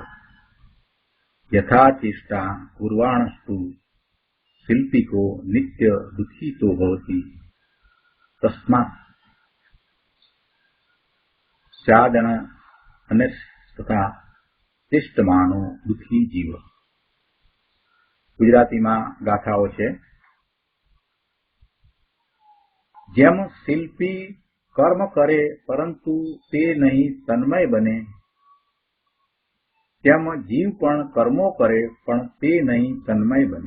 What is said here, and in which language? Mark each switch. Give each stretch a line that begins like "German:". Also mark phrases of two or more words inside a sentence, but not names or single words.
Sanskrit: यथा चेष्टा कुर्वाणस्तु शिल्पिको नित्य दुःखितो भवति तस्मात् स्यादन अन्यस्तथा चेष्टमानो दुःखी जीव.
Gujarati: ગુજરાતીમાં ગાથાઓ છે. જેમ શિલ્પી કર્મ કરે પરંતુ તે નહીં તન્મય બને, તેમ જીવ પણ કર્મો કરે પણ તે નહીં તન્મય બને.